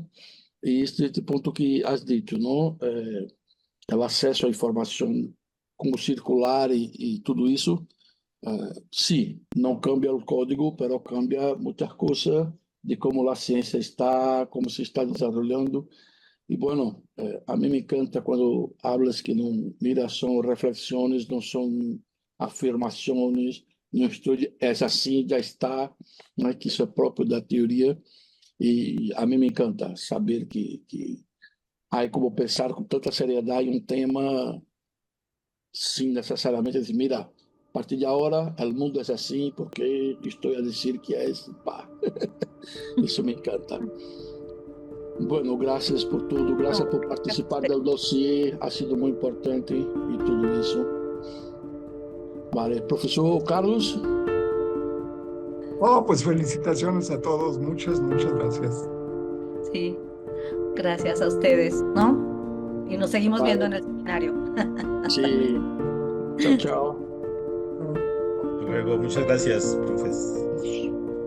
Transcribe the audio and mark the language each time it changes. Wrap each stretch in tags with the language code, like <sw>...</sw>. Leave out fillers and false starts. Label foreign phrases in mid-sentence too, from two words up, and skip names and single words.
<es>Y este punto que has dicho, ¿no? El acceso a información como circular y todo eso, sí, no cambia el código, pero cambia muchas cosas de cómo la ciencia está, cómo se está desarrollando. Y bueno, a mí me encanta cuando hablas que no, mira, son reflexiones, no son afirmaciones, no estoy, es así, ya está, ¿no? Que eso es propio da teoría.</es> <pt>E a mim me encanta saber que há como pensar com tanta seriedade um tema sem necessariamente dizer, mira, a partir de agora o mundo é assim porque estou a dizer que é assim, pá. Isso me encanta.</pt> <es>Bueno,</es> <pt>graças por tudo, graças por participar do dossiê,</pt> <es>ha sido</es> <pt>muito importante e tudo isso.</pt> <es>Vale, professor Carlos. Oh, pues felicitaciones a todos. Muchas, muchas gracias. Sí, gracias a ustedes, ¿no? Y nos seguimos viendo en el seminario. Sí. Chao, chao. Luego, muchas gracias, profes.</es>